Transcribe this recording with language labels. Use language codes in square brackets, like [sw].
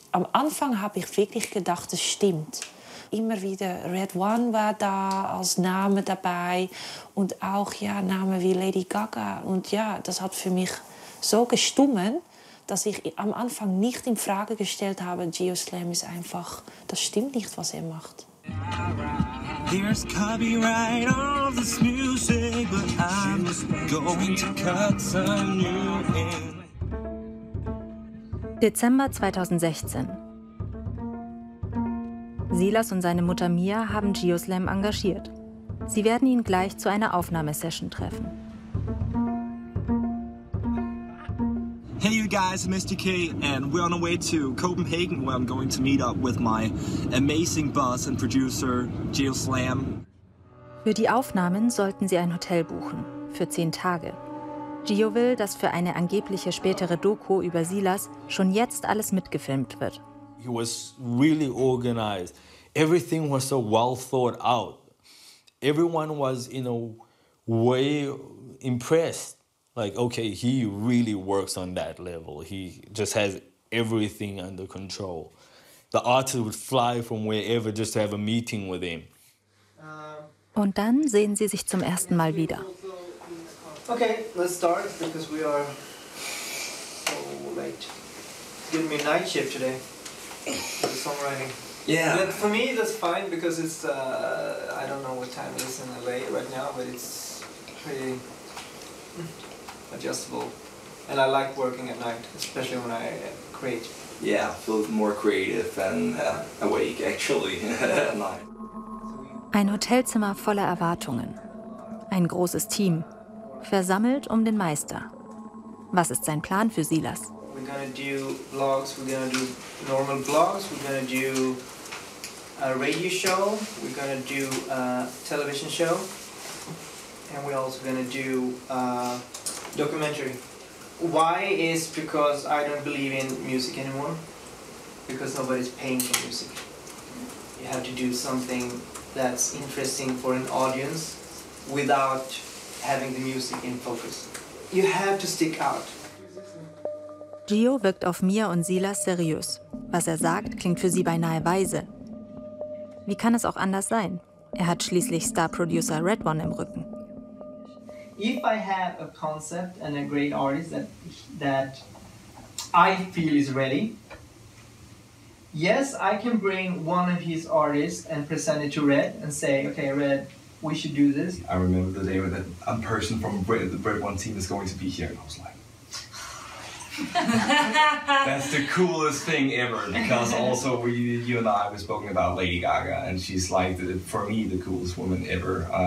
[de] Am Anfang habe ich wirklich gedacht, es stimmt. Immer wieder Red One war da als Name dabei und auch Namen wie Lady Gaga. Und ja, das hat für mich so gestummen, dass ich am Anfang nicht in Frage gestellt habe, Geoslam ist einfach, das stimmt nicht, was er macht. [en] There's copyright of this music, but I'm going to cut some new in. [de] Dezember 2016. Silas und seine Mutter Mia haben Geoslam engagiert. Sie werden ihn gleich zu einer Aufnahmesession treffen. [en] Hey you guys, Mr. K, and we're on our way to Copenhagen, where I'm going to meet up with my amazing boss and producer, Geoslam. [de] Für die Aufnahmen sollten sie ein Hotel buchen, für 10 Tage. Gio will, dass für eine angebliche spätere Doku über Silas schon jetzt alles mitgefilmt wird. [en] He was really organized. Everything was so well thought out. Everyone was in a way impressed. Like, okay, he really works on that level. He just has everything under control. The artist would fly from wherever just to have a meeting with him. [de] Und dann sehen sie sich zum ersten Mal wieder. [en] Okay, let's start because we are so late. It's giving me a night shift today. The songwriting. Yeah. But for me, that's fine because it's I don't know what time it is in LA right now, but it's pretty adjustable. And I like working at night, especially when I create. Yeah, I feel more creative and awake actually at night. [de] Ein Hotelzimmer voller Erwartungen. Ein großes Team, versammelt um den Meister. Was ist sein Plan für Silas? [en] We're gonna do vlogs, we're gonna do normal vlogs, we're gonna do a radio show, we're gonna do a television show, and we're also gonna do a documentary. Why is because I don't believe in music anymore, because nobody's paying for music. You have to do something that's interesting for an audience without having the music in focus. You have to stick out. [de] Gio wirkt auf Mia und Silas seriös. Was er sagt, klingt für sie beinahe weise. Wie kann es auch anders sein? Er hat schließlich Star-Producer Red One im Rücken. [en] If I have a concept and a great artist that I feel is ready, yes, I can bring one of his artists and present it to Red and say, okay, Red, we should do this. I remember the day that a person from the Red One team is going to be here, and I was like, that's the coolest thing ever, because also you and I were spoken about Lady Gaga, and she's like, for me, the coolest woman ever.